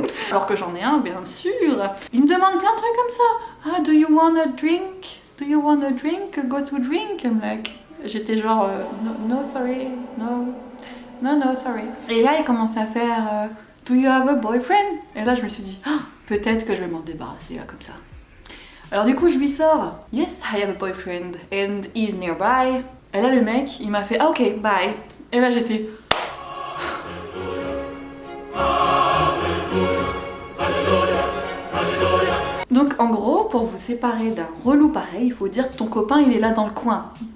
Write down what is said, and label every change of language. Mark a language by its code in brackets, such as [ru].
[fr] Alors que j'en ai un bien sûr. Il me demande plein de trucs comme ça. [en] Ah, do you want a drink? Do you want a drink? Go to drink? I'm like, [fr] j'étais genre no, [en] sorry, no, sorry. [fr] Et là il commence à faire [en] do you have a boyfriend? [fr] Et là je me suis dit ah, peut-être que je vais m'en débarrasser là comme ça. Alors du coup je lui sors [en] yes, I have a boyfriend and he's nearby. [fr] Et là le mec il m'a fait [en] ah, ok bye. [fr] Et là j'étais donc en gros pour vous séparer d'un relou pareil il faut dire que ton copain il est là dans le coin.